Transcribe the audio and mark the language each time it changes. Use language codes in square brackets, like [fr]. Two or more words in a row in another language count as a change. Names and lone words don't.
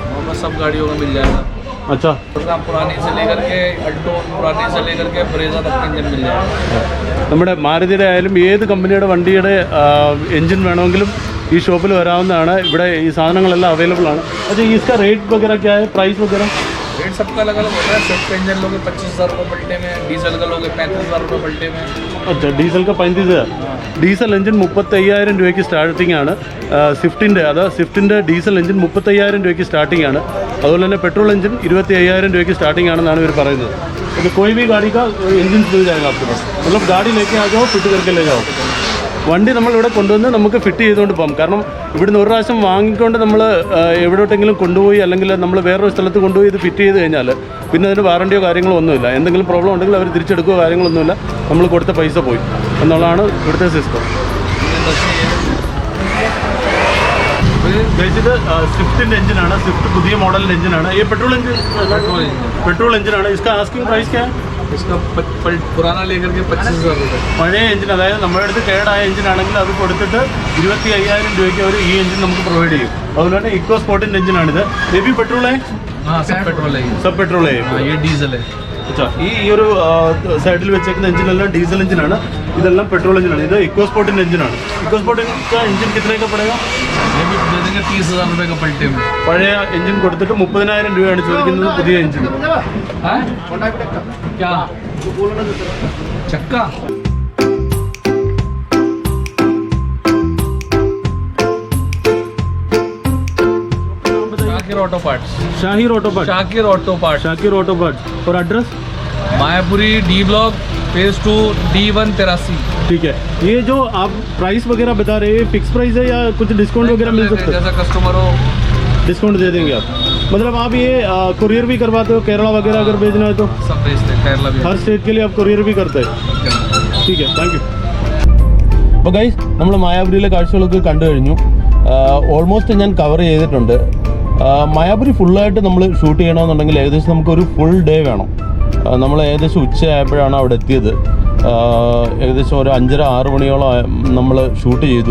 [hi] सब गाड़ियों में मिल जाएगा. अच्छा, पुरानी से लेकर के अल्टो, पुरानी से लेकर के ब्रेजा तक इंजन मिल जाएगा. [ml] നമ്മുടെ മാരുതിയുടെ ആയാലും ഏത് കമ്പനിയുടെ വണ്ടിയുടെ എൻജിൻ വേണമെങ്കിലും ഈ ഷോപ്പിൽ വരാവുന്നതാണ്. ഇവിടെ ഈ സാധനങ്ങളെല്ലാം അവൈലബിൾ ആണ്. [hi] अच्छा इसका रेट वगैरह क्या है, प्राइस वगैरह? रेट सबका अलग अलग होता है. स्विफ्ट इंजन लोगे 25,000 रुपये पलटे में, डीजल का लोगे 35,000 रुपये पलटे में. अच्छा डीസൽ का 35,000. [ml] ഡീസൽ എഞ്ചിൻ 35,000 രൂപയ്ക്ക് സ്റ്റാർട്ടിംഗ് ആണ്. സ്വിഫ്റ്റിൻ്റെ ഡീസൽ എഞ്ചിൻ 35,000 രൂപയ്ക്ക് സ്റ്റാർട്ടിംഗ് ആണ്. അതുപോലെ തന്നെ പെട്രോൾ എഞ്ചിൻ 25,000 രൂപയ്ക്ക് സ്റ്റാർട്ടിംഗ് ആണെന്നാണ് ഇവർ പറയുന്നത്. [hi] तो कोई भी गाड़ी का इंजन मिल जाएगा आपके पास, मतलब गाड़ी लेके आ जाओ, फिट करके ले जाओ. [ml] വണ്ടി നമ്മളിവിടെ കൊണ്ടുവന്ന് നമുക്ക് ഫിറ്റ് ചെയ്തുകൊണ്ട് പോകാം. കാരണം ഇവിടുന്ന് ഒരു പ്രാവശ്യം വാങ്ങിക്കൊണ്ട് നമ്മൾ എവിടോട്ടെങ്കിലും കൊണ്ടുപോയി അല്ലെങ്കിൽ നമ്മൾ വേറൊരു സ്ഥലത്ത് കൊണ്ടുപോയി ഇത് ഫിറ്റ് ചെയ്ത് കഴിഞ്ഞാൽ പിന്നെ അതിന് വാറണ്ടിയോ കാര്യങ്ങളോ ഒന്നുമില്ല. എന്തെങ്കിലും പ്രോബ്ലം ഉണ്ടെങ്കിൽ അവർ തിരിച്ചെടുക്കുകയോ കാര്യങ്ങളൊന്നുമില്ല, നമ്മൾ കൊടുത്ത പൈസ പോയി എന്നുള്ളതാണ് ഇവിടുത്തെ സിസ്റ്റം. ഇത് സ്വിഫ്റ്റിൻ്റെ എഞ്ചിനാണ്. സ്വിഫ്റ്റ് പുതിയ മോഡലിൻ്റെ എഞ്ചിനാണ്. ഈ പെട്രോൾ എഞ്ചിനാണ്. [hi] इसका [en] asking price [hi] क्या है? इसका पुराना लेकर के 25,000 रुपये. [ml] പഴയ എഞ്ചിൻ, അതായത് നമ്മുടെ അടുത്ത് കേടായ എഞ്ചിനാണെങ്കിൽ അത് കൊടുത്തിട്ട് 25,000 രൂപയ്ക്ക് അവർ ഈ എഞ്ചിൻ നമുക്ക് പ്രൊവൈഡ് ചെയ്യും. അതുപോലെ തന്നെ ഇക്കോ സ്പോർട്ടിൻ്റെ എഞ്ചിനാണിത്. [hi] ये भी पेट्रोल है? हाँ, सब पेट्रोल है. सब पेट्रोल है. हाँ, ये डीजल है. अच्छा, [ml] ഈ ഒരു സൈഡിൽ വെച്ചേക്കുന്ന എഞ്ചിനെല്ലാം ഡീസൽ എഞ്ചിനാണ്, ഇതെല്ലാം പെട്രോൾ എഞ്ചിനാണ്. ഇത് ഇക്കോ സ്പോർട്ടിൻ്റെ എഞ്ചിനാണ്. ഇക്കോ സ്പോർട്ടിൻ്റെ എഞ്ചിൻ [hi] कितने पड़ेगा? ये भी दे देंगे 30,000 रुपये का पलटे में. [ml] പഴയ എഞ്ചിൻ കൊടുത്തിട്ട് 30,000 രൂപയാണ് ചോദിക്കുന്നത് പുതിയ എഞ്ചിൻ. [hi] क्या चक्का? शाकिर ऑटो पार्ट्स. शाहिर ऑटो पार्ट. शाकिर ऑटो पार्ट्स. शाकिर ऑटो पार्ट. और एड्रेस? मायापुरी डी ब्लॉक फेज 2 D1 83. ठीक है. ये जो आप प्राइस वगैरह बता रहे हैं [en] fix price [hi] है या कुछ डिस्काउंट वगैरह मिल सकता है? जैसा कस्टमर हो डिस्काउंट दे देंगे आप. मतलब आप ये कुरियर भी करवाते हो केरला वगैरह अगर भेजना है तो? सब भेजते हैं. केरला भी हर स्टेट के लिए आप कुरियर भी करते हैं? ठीक है, [en] thank you. [ml] അപ്പോൾ ഗൈസ്, നമ്മൾ മായാപുരിയിലെ കാഴ്ചകളൊക്കെ കണ്ടു കഴിഞ്ഞു. ഓൾമോസ്റ്റ് ഞാൻ കവർ ചെയ്തിട്ടുണ്ട്. മായാപുരി ഫുള്ളായിട്ട് നമ്മൾ ഷൂട്ട് ചെയ്യണമെന്നുണ്ടെങ്കിൽ ഏകദേശം നമുക്കൊരു [en] full day [ml] വേണം. നമ്മൾ ഏകദേശം ഉച്ചയായപ്പോഴാണ് അവിടെ എത്തിയത്. ഏകദേശം ഒരു 5:30-6 മണിയോളം നമ്മൾ ഷൂട്ട് ചെയ്തു.